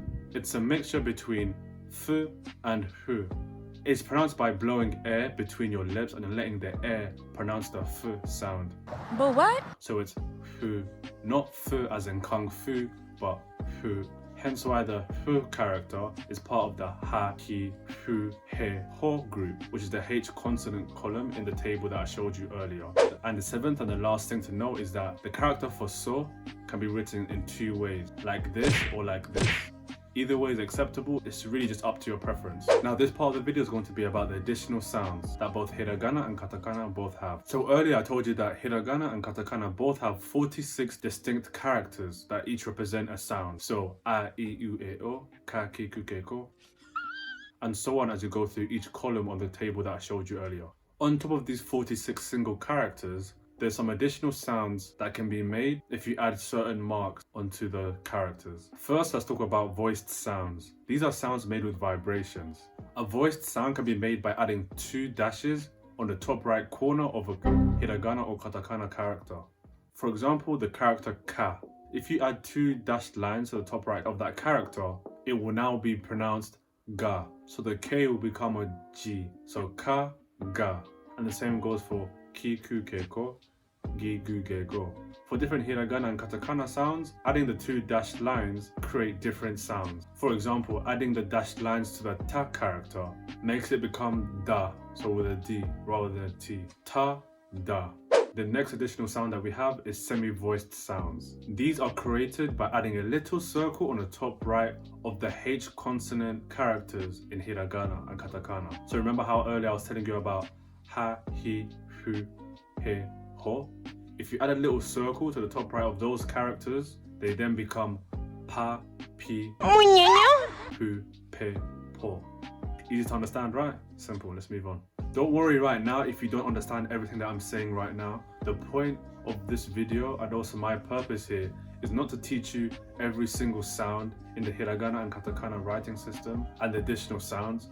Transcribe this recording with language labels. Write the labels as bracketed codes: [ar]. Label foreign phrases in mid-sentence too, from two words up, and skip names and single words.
[en] It's a mixture between fu and hu. It's pronounced by blowing air between your lips and then letting the air pronounce the f sound. But what? So it's hu, not fu as in kung fu, but hu. Hence why the hu character is part of the [ja] ha, hi, hu, he, ho [en] group, which is the H consonant column in the table that I showed you earlier. And the 7th and the last thing to note is that the character for so can be written in 2 ways, like this or like this. Either way is acceptable, it's really just up to your preference. Now this part of the video is going to be about the additional sounds that both hiragana and katakana both have. So earlier I told you that hiragana and katakana both have 46 distinct characters that each represent a sound. [ja] So a, I, u, e, o, ka, ki, ku, ke, ko, [en] and so on as you go through each column on the table that I showed you earlier. On top of these 46 single characters, there's some additional sounds that can be made if you add certain marks onto the characters. First, let's talk about voiced sounds. These are sounds made with vibrations. A voiced sound can be made by adding 2 dashes on the top right corner of a hiragana or katakana character. For example, the character ka. If you add 2 dashed lines to the top right of that character, it will now be pronounced ga. So the K will become a G. So [ja] ka, ga. [en] And the same goes for [ja] ki, ku, ke, ko, gi, gu, ge, go. [en] For different hiragana and katakana sounds, adding the 2 dashed lines create different sounds. For example, adding the dashed lines to the ta character makes it become da, so with a D rather than a T. [ja] Ta, da. [en] The next additional sound that we have is semi-voiced sounds. These are created by adding a little circle on the top right of the H consonant characters in hiragana and katakana. So remember how earlier I was telling you about [ja] ha, hi, hu, he, ho? [en] If you add a little circle to the top right of those characters, they then become [ja] pa, pi, pu, pe, po. [en] Easy to understand, right? Simple, let's move on. Don't worry right now if you don't understand everything that I'm saying right now. The point of this video, and also my purpose here, is not to teach you every single sound in the hiragana and katakana writing system and the additional sounds.